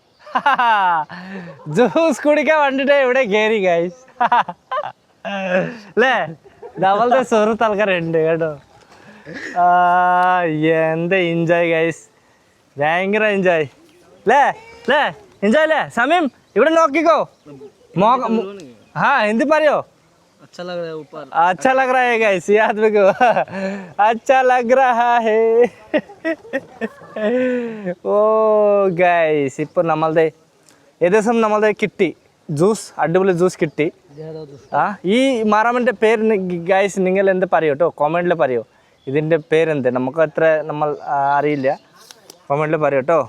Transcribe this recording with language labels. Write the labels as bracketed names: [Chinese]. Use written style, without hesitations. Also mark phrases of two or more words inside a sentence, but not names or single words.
[Malayalam] ജ്യൂസ് കുടിക്കാൻ വേണ്ടിട്ട് ഇവിടെ കയറി ഗൈസ് അല്ലേ. നമ്മളുടെ സുഹൃത്ത് ആൾക്കാരുണ്ട് കേട്ടോ. എന്താ [English] enjoy guys, [Malayalam] ഭയങ്കര എൻജോയ് അല്ലേ അല്ലേ, എൻജോയ് അല്ലേ സമയം. ഇവിടെ നോക്കിക്കോ. [Hindi] हाँ हिंदी पारियो. अच्छा लग रहा है ऊपर. अच्छा लग रहा है गाइस, याद रखो. अच्छा लग रहा है. [Malayalam] ഓ ഗൈസ് ഇപ്പോൾ നമ്മളുടെ ഏകദേശം നമ്മളുടെ കിട്ടി ജ്യൂസ്, അടിപൊളി ജ്യൂസ് കിട്ടി. ഈ മാറാമിൻ്റെ പേര് ഗൈസ് നിങ്ങൾ എന്ത് പറയോ കേട്ടോ, കോമെൻറ്റിൽ പറയോ ഇതിൻ്റെ പേരെന്ത്. നമുക്ക് അത്ര നമ്മൾ അറിയില്ല, കോമെൻറ്റിൽ പറയോ കേട്ടോ.